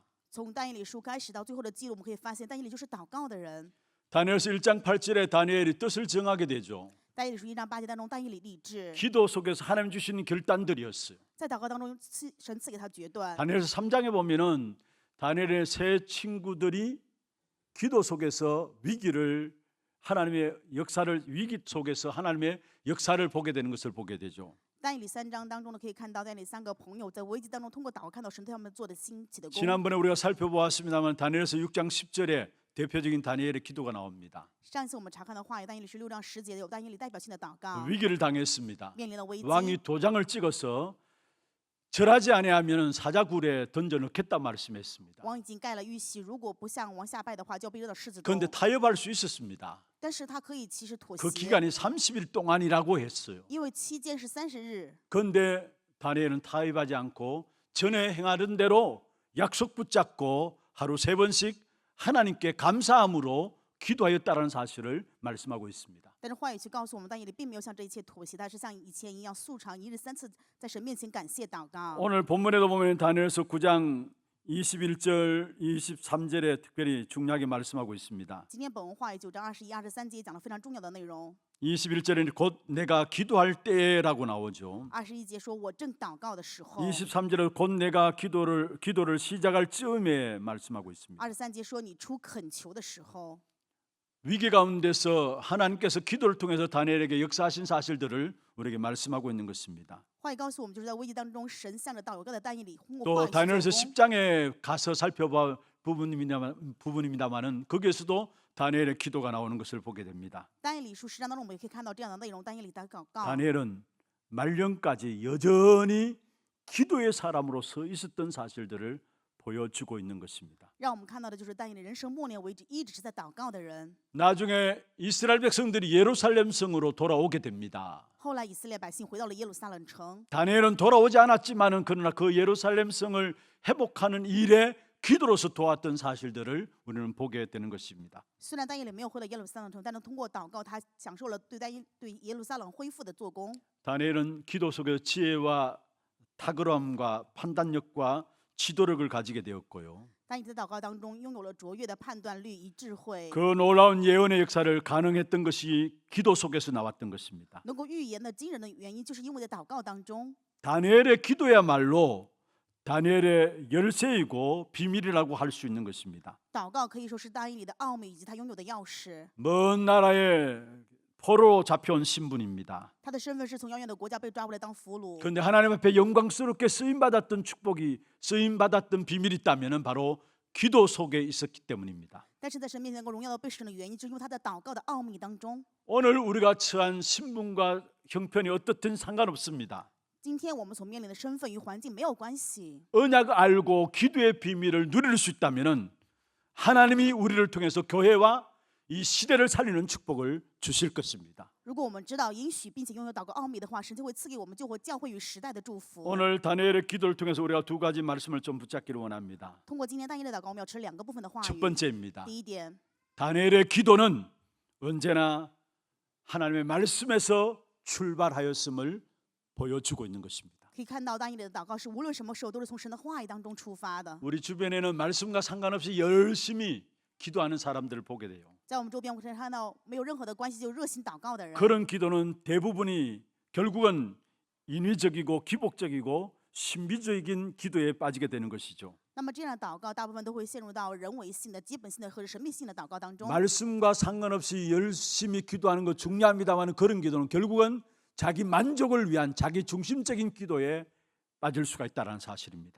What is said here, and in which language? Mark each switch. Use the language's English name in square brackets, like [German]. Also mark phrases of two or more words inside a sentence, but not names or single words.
[Chinese] 从但以理书开始到最后的记录，我们可以发现但以理就是祷告的人。 [Korean] 다니엘서 1장 8절에 다니엘이 뜻을 정하게 되죠. [Chinese] 但以理书1章8节当中，但以理立志， [Korean] 기도 속에서 하나님 주시는 결단들이었어요. [Chinese] 在祷告当中神赐给他决断。 [Korean] 다니엘서 3장에 보면은 다니엘의 세 친구들이 기도 속에서 위기를 하나님의 역사를 위기 속에서 하나님의 역사를 보게 되는 것을 보게 되죠. [Chinese] 但以理3章当中呢，可以看到但以理3个朋友在危机当中通过祷告看到神对他们做的兴起的功。 [Korean] 지난번에 우리가 살펴보았습니다만 다니엘서 6장 10절에 대표적인 다니엘의 기도가 나옵니다. [Chinese] 上一次我们查看的话语，但以理是6章10节有但以理代表性的祷告， [Korean] 위기를 당했습니다. [Chinese] 面临了危机。 [Korean] 왕이 도장을 찍어서 절하지 아니하면 사자굴에 던져 넣겠다 말씀했습니다. [Chinese] 王已经盖了玉玺，如果不向王下拜的话，就要被扔到狮子洞 [Korean] 그런데 。 타협할 수 있었습니다. [Chinese] 但是他可以其实妥 그 协， [Korean] 기간이 30일 동안이라고 했어요. [Chinese] 因为期间是30日。 [Korean] 그런데 다니엘은 타협하지 않고 전에 행하던 대로 약속 붙잡고 하루 3번씩 하나님께 감사함으로 기도하였다라는 사실을 말씀하고 있습니다. [Chinese] 但是话语却告诉我们，但以理并没有向这一切妥协，他是像以前一样素常1日3次在神面前感谢祷告。 [Korean] 오늘 본문에도 보면 다니엘서 9장 21절, 23절에 특별히 중요하게 말씀하고 있습니다. [Chinese] 今天本文话语9章21、23节讲了非常重要的内容。 [Korean] 21절에는 곧 내가 기도할 때라고 나오죠. [Chinese] 21 节说：“我正祷告的时候。” [Korean] 23절은 곧 내가 기도를 시작할 즈음에 말씀하고 있습니다. [Chinese] 23 节说：“你出恳求的时候。” [Korean] 위기 가운데서 하나님께서 기도를 통해서 다니엘에게 역사하신 사실들을 우리에게 말씀하고 있는 것입니다. [Chinese] 话语告诉我们，就是在危机当中，神向着祷告的但以理通过 [Korean] 또 [Chinese] 话语 [Korean] 다니엘서 [Chinese] 去做工。 [Korean] 10장에 가서 살펴볼 부분입니다만은 거기에서도 다니엘의 기도가 나오는 것을 보게 됩니다. [Chinese] 但以理书10章当中，我们也可以看到这样的内容。但以理的祷告， [Korean] 다니엘은 말년까지 여전히 기도의 사람으로 서 있었던 사실들을 보여주고 있는 것입니다. [Chinese] 让我们看到的就是但以理人生末年为止一直是在祷告的人。 [Korean] 나중에 이스라엘 백성들이 예루살렘 성으로 돌아오게 됩니다. [Chinese] 后来以色列百姓回到了耶路撒冷城， [Korean] 다니엘은 돌아오지 않았지만은 그러나 그 예루살렘 성을 회복하는 일에 기도로서 도왔던 사실들을 우리는 보게 되는 것입니다. [Chinese] 虽然但以理没有回到耶路撒冷城，但是通过祷告，他享受了对耶路撒冷恢复的做工。 [Korean] 다니엘은 기도 속에 지혜와 탁월함과 판단력과 지도력을 가지게 되었고요. [Chinese] 但以理在祷告当中拥有了卓越的判断力与智慧， [Korean] 그 놀라운 예언의 역사를 가능했던 것이 기도 속에서 나왔던 것입니다. [Chinese] 能够预言的惊人的原因，就是因为在祷告当中， [Korean] 다니엘의 기도야말로 다니엘의 열쇠이고 비밀이라고 할 수 있는 것입니다. [Chinese] 祷告可以说是但以理的奥秘以及他拥有的钥匙。 [Korean] 먼 나라에 포로 잡혀온 신분입니다. [Chinese] 他的身份是从遥远的国家被抓过来当俘虏， [Korean] 그런데 하나님 앞에 영광스럽게 쓰임받았던 축복이 쓰임받았던 비밀이 있다면 바로 기도 속에 있었기 때문입니다. [Chinese] 但是在神面前能够荣耀的被使用的原因，就是因为他在祷告的奥秘当中。 [Korean] 오늘 우리가 처한 신분과 형편이 어떻든 상관없습니다. [Chinese] 今天我们所面临的身份与环境没有关系， [Korean] 언약 알고 기도의 비밀을 누릴 수 있다면 하나님이 우리를 통해서 교회와 이 시대를 살리는 축복을 주실 것입니다. [Chinese] 如果我们知道允许并且拥有祷告奥秘的话，神就会赐给我们救活教会与时代的祝福。 [Korean] 오늘 다니엘의 기도를 통해서 우리가 두 가지 말씀을 좀 붙잡기를 원합니다. [Chinese] 通过今天但以理的祷告，我们要持2个部分的话 [Korean] 첫 [Chinese] 语。 [Korean] 번째입니다. [Chinese] 第一点， [Korean] 다니엘의 기도는 언제나 하나님의 말씀에서 출발하였음을 보여주고 있는 것입니다. [Chinese] 可以看到但以理的祷告是无论什么时候都是从神的话语当中出发的。 [Korean] 우리 주변에는 말씀과 상관없이 열심히 기도하는 사람들을 보게 돼요. [Chinese] 在我们周边，我们可以看到没有任何的关系就热心祷告的人， [Korean] 그런 기도는 대부분이 결국은 인위적이고 기복적이고 신비적인 기도에 빠지게 되는 것이죠. [Chinese] 那么这样的祷告，大部分都会陷入到人为性的、基本性的或者神秘性的祷告当中。 [Korean] 말씀과 상관없이 열심히 기도하는 거 중요합니다만 그런 기도는 결국은 자기 만족을 위한 자기 중심적인 기도에 빠질 수가 있다는 사실입니다.